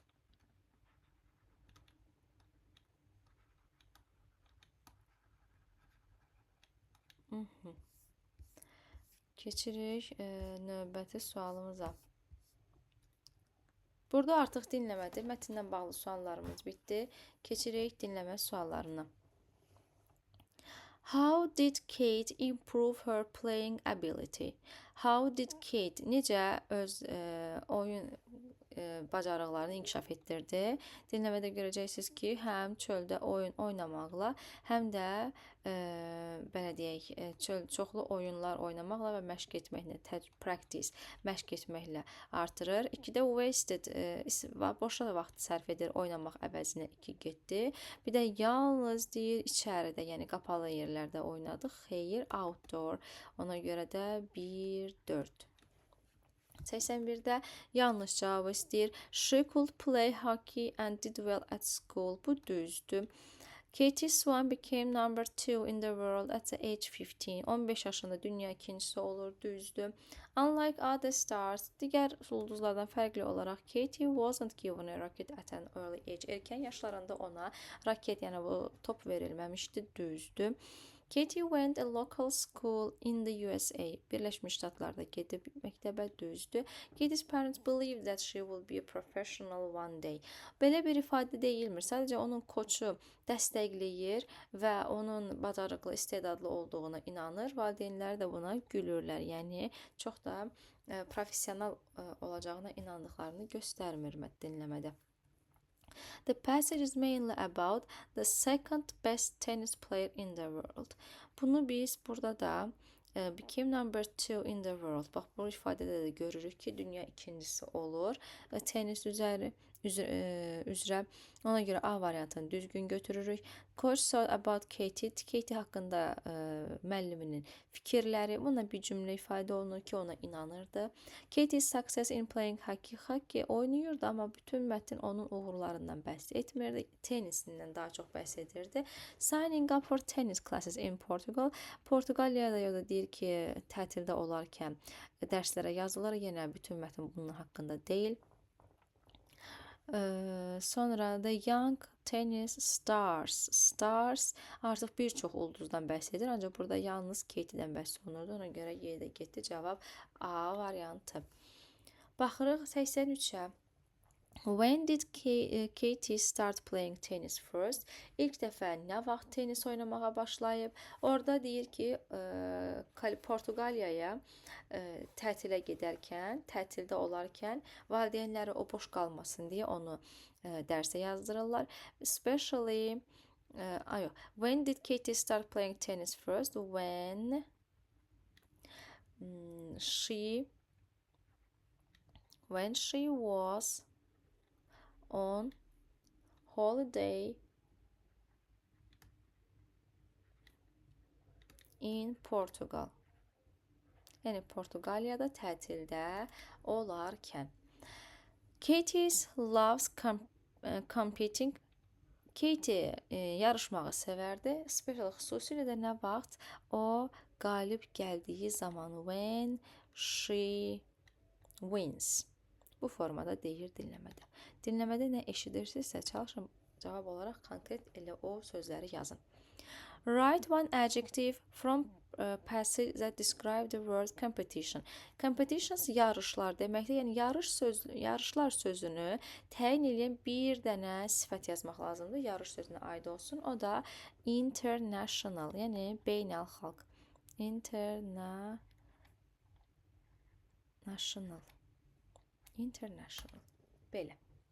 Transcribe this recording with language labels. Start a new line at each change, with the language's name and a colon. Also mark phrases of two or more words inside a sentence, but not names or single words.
Azerbaijani: Keçirik növbəti sualımıza. Burada artıq dinləmədir. Mətndən bağlı suallarımız bitdi. Keçirik dinləmə suallarına.
English: How did Kate improve her playing ability? How did Kate
Azerbaijani: necə öz oyun bacarıqlarını inkişaf etdirdi? Dinləmədə görəcəksiniz ki, həm çöldə oyun oynamaqla, həm də belə deyək, çoxlu oyunlar oynamaqla və məşq etməklə, practice, məşq etməklə artırır. 2-də wasted, boşa vaxt sərf edir, oynamaq əvəzinə 2 getdi. Bir də yalnız deyir içəridə, yəni qapalı yerlərdə oynadıq. Xeyr, outdoor. Ona görə də 1-4. 81-də yanlış cavabı istəyir.
English: She could play hockey and did well at school.
Azerbaijani: Bu düzdür.
English: Katie Swan became number 2 in the world at the age 15.
Azerbaijani: 15 yaşında dünya ikincisi olur. Düzdür.
English: Unlike other stars,
Azerbaijani: digər ulduzlardan fərqli olaraq
English: Katie wasn't given a racket at an early age.
Azerbaijani: Erkən yaşlarında ona raket, yəni bu top verilməmişdi. Düzdür.
English: Katie went a local school in the USA.
Azerbaijani: Birləşmiş Ştatlarda gedib məktəbə, düzdür. Katie's parents believe that she will be a professional one day. Belə bir ifadə deyilmir. Sadəcə onun koçu dəstəkləyir və onun bacarıqlı, istedadlı olduğuna inanır. Valideynləri də buna gülürlər. Yəni çox da professional olacağına inandıqlarını göstərmir dinləmədə.
English: The passage is mainly about the second best tennis player in the world.
Azerbaijani: Bunu biz burada da
English: became number 2 in the world.
Azerbaijani: Bax, bu ifadədə də görürük ki, dünya ikincisi olur. Tenis üzrə ona görə A variantını düzgün götürürük.
English: Coach thought about Katie.
Azerbaijani: Katie haqqında müəlliminin fikirləri. Buna bir cümlə ifadə olunur ki, ona inanırdı.
English: Katie's success in playing hockey.
Azerbaijani: Hockey oynayırdı, amma bütün mətn onun uğurlarından bəhs etmirdi. Tenisindən daha çox bəhs edirdi.
English: Signing up for tennis classes in Portugal.
Azerbaijani: Portuqaliyada da deyir ki, tətildə olarkən dərslərə yazılır. Yenə bütün mətn bunun haqqında deyil. Sonra The Young Tennis Stars. Stars artıq bir çox ulduzdan bəhs edir. Ancaq burada yalnız Katie'dən bəhs olunurdu. Ona görə Y-də getdi. Cavab A variantı. Baxırıq 83-ə.
English: When did Katie start playing tennis first?
Azerbaijani: İlk dəfə nə vaxt tenis oynamağa başlayıb? Orada deyir ki, Portuqaliyaya tətilə gedərkən, tətildə olarkən valideynləri o boş qalmasın deyə onu dərsə yazdırırlar.
English: Especially when did Katie start playing tennis first? When she was on holiday in Portugal.
Azerbaijani: Yəni Portuqaliyada tətildə olarkən.
English: Katie loves competing.
Azerbaijani: Katie yarışmağı sevərdi. Special xüsusilə də nə vaxt o qalib gəldiyi zaman.
English: When she wins.
Azerbaijani: Bu formada deyir dinləmədə. Dinləmədə nə eşidirsinizsə çalışın cavab olaraq konkret elə o sözləri yazın.
English: Write one adjective from passage that describe the word competition.
Azerbaijani: Competitions yarışlar deməkdir. Yəni yarışlar sözünü təyin edən bir dənə sifət yazmaq lazımdır. Yarış sözünə aid olsun. O da international, yəni beynəlxalq. International. Belə.